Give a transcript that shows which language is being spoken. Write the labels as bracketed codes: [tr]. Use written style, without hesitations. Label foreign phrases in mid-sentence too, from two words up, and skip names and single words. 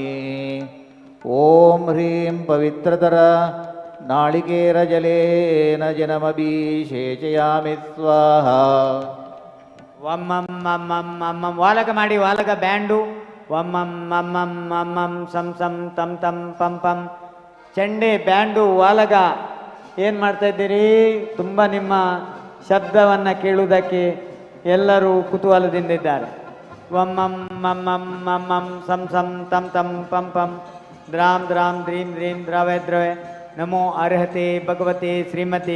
[sa] ಓಂ ಹ್ರೀಂ ಪವಿತ್ರತರ ನಾಳಿಕೇರಜಲೇನ ಜನಮಭಿಷೇಚಯಾಮಿ ಸ್ವಾಹ. ವಮ್ಮಂ ಮಮ್ಮಂ ಮಮ್ಮಂ [kn] ವಾಲಕ ಮಾಡಿ. ವಾಲಕ ಬ್ಯಾಂಡು. [sa] ವಮ್ಮಂ ಮಮ್ಮಂ ಮಮ್ಮಂ ಸಂ ಸಂ ತಂ ತಂ ಪಂ ಪಂ. [kn] ಚೆಂಡೆ, ಬ್ಯಾಂಡು, ವಾಲಗ ಏನು ಮಾಡ್ತಾ ಇದ್ದೀರಿ? ತುಂಬ ನಿಮ್ಮ ಶಬ್ದವನ್ನು ಕೇಳುವುದಕ್ಕೆ ಎಲ್ಲರೂ ಕುತೂಹಲದಿಂದ ಇದ್ದಾರೆ. [sa] ವಮ್ಮಂ ಮಮ್ಮಂ ಮಮ್ಮಂ ಸಂ ಸಂ ತಂ ತಂ ಪಂ ಪಂ. ದ್ರಾಂ ದ್ರಾಂ ದ್ರೀಂ ದ್ರೀಂ ದ್ರವೆ ದ್ರವೆ. ನಮೋ ಅರ್ಹತೆ ಭಗವತೆ ಶ್ರೀಮತಿ.